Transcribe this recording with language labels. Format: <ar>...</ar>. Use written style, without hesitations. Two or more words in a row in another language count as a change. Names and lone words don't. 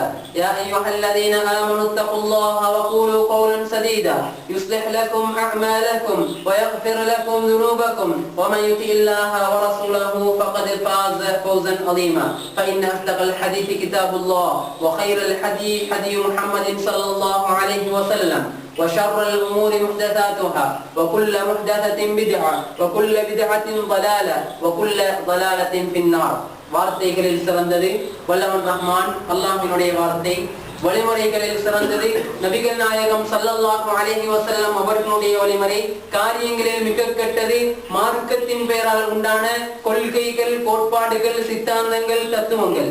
<ar>يا أيها الذين آمنوا اتقوا الله وقولوا قولا سديدا يصلح لكم أعمالكم ويغفر لكم ذنوبكم ومن يطع الله ورسوله فقد فاز فوزا عظيما. فإن أصدق الحديث كتاب الله وخير الحديث حديث محمد صلى الله عليه وسلم وشر الأمور محدثاتها وكل محدثة بدعة وكل بدعة ضلالة وكل ضلالة في النار.</ar> <ta>வார்த்தைகளில் சிறந்தது வல்லவன் ரஹ்மான் அல்லாஹ்வினுடைய வார்த்தை. வழிமுறைகளில் சிறந்தது நபிகள் நாயகம்</ta> <ar>صلى الله عليه وسلم</ar> <ta>அவர்களுடைய வழிமுறை. காரியங்களில் மிக கெட்டது மார்க்கத்தின் பெயரால் உண்டான கொள்கைகள், கோட்பாடுகள், சித்தாந்தங்கள், தத்துவங்கள்.</ta>